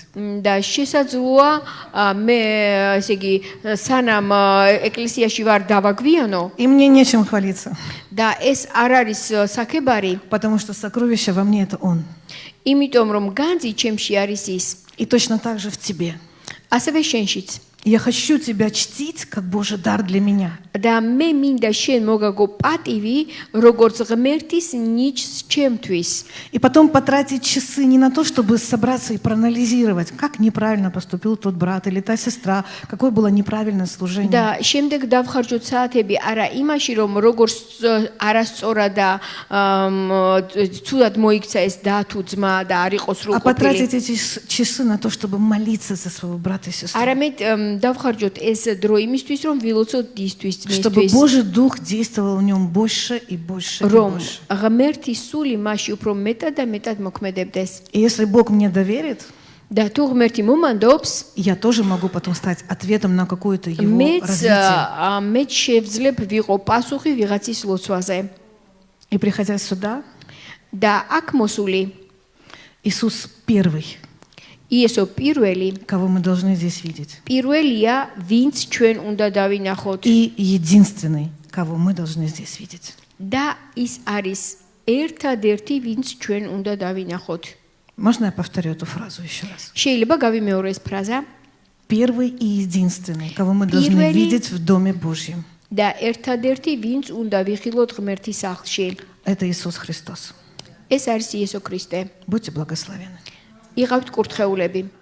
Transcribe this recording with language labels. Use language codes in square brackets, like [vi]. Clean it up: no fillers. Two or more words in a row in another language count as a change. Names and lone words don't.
[ka] და შესაძლოა მე ესე იგი სანამ ეკლესიაში ვარ დავაგვიანო [ru] И мне нечем хвалиться, [ka] და ეს არ არის საკებარი, [ru] потому что сокровище во мне – это Он. [ka] იმიტომ რომ განძი ჩემში არის ის, [ru] И точно так же в тебе. [ka] ასევე შენშიც. [ru] Я хочу тебя чтить, как Божий дар для меня. [ka] და მე მინდა შენ მოგაგო პატივი, როგორც ღმერთის ნიჭს ჩემთვის. [ru] И потом потратить часы не на то, чтобы собраться и проанализировать, как неправильно поступил тот брат или та сестра, какое было неправильное служение. [ka] და შემდეგ დავხარჯოთ საათები არა იმაში, რომ როგორც არასწორად და ცუდად მოიქცა ეს და თუ ძმა და არ იყოს [ru] А потратить [ka] სრულყოფილი. [ru] эти часы на то, чтобы молиться за своего брата и сестру. [ka] არამედ დავხარჯოთ ეს დრო იმისთვის, რომ ვილოცოთ დისთვის [ru] Чтобы [ka] ძმისთვის, [ru] Божий Дух действовал в нем больше и больше и [ka] რომ [ru] больше. [ka] ღმერთის სული მასში უფრო მეტად და მეტად მოქმედებდეს. [ru] И если Бог мне доверит, [ka] და თუ ღმერთი მომანდობს, [ru] я тоже могу потом стать ответом на какое-то его [ka] მეც [ru] развитие. [ka] მეც შევძლებ ვიყო პასუხი ვიღაცის ლოცვაზე. [ru] И приходя сюда, [ka] და აქ მოსული [ru] Иисус первый, [ka] იესო პირველი [ru] кого мы должны здесь видеть. [ka] პირველია, ვინც ჩვენ უნდა დავინახოთ. [ru] И единственный, кого мы должны здесь видеть. [ka] და ის არის ერთადერთი, ვინც ჩვენ უნდა დავინახოთ. [ru] Можно я повторю эту фразу еще раз? [ka] შეიძლება გავიმეორე ეს ფრაზა. [ru] Первый и единственный, кого мы должны Первый. видеть в Доме Божьем. [ka] და ერთადერთი, ვინც უნდა ვიხილოთ ღმერთის სახლში. [ru] Это Иисус Христос. [ka] ეს არის იესო ქრისტე. [ru] Будьте благословенны. [ka] იღავთ კურთხეულები.